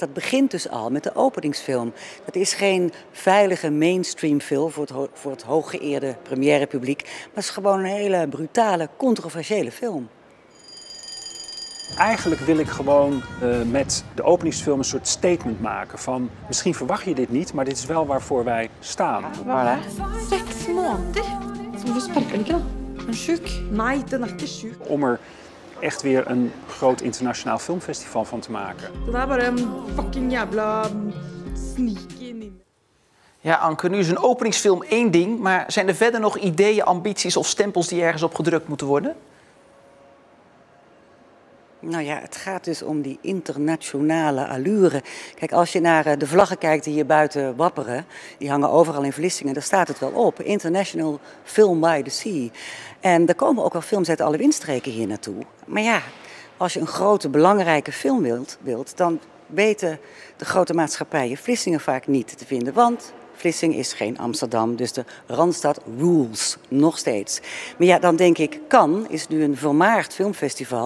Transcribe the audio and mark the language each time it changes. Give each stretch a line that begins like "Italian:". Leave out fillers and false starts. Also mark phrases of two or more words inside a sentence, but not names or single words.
Dutch: Dat begint dus al met de openingsfilm. Dat is geen veilige mainstream film voor het hooggeëerde première publiek. Maar het is gewoon een hele brutale, controversiële film. Eigenlijk wil ik gewoon met de openingsfilm een soort statement maken van... misschien verwacht je dit niet, maar dit is wel waarvoor wij staan. Voilà. 6 maanden.
Norwegian: Hvorfor sparker den ikke da? Er syk? Nee, den er ikke syk.
Dutch: Om er echt weer een groot internationaal filmfestival van te maken.
Norwegian: Det er bare en fucking jævla
English: sneak in.
Dutch: Ja, Anke, nu is een openingsfilm één ding, maar zijn er verder nog ideeën, ambities of stempels die ergens op gedrukt moeten worden? Nou ja, het gaat dus om die internationale allure. Kijk, als je naar de vlaggen kijkt die hier buiten wapperen, die hangen overal in Vlissingen, daar staat het wel op. International Film by the Sea. En er komen ook wel films uit alle windstreken hier naartoe. Maar ja, als je een grote, belangrijke film wilt, dan weten de grote maatschappijen Vlissingen vaak niet te vinden. Want Vlissingen is geen Amsterdam, dus de Randstad rules, nog steeds. Maar ja, dan denk ik, Cannes is nu een vermaard filmfestival.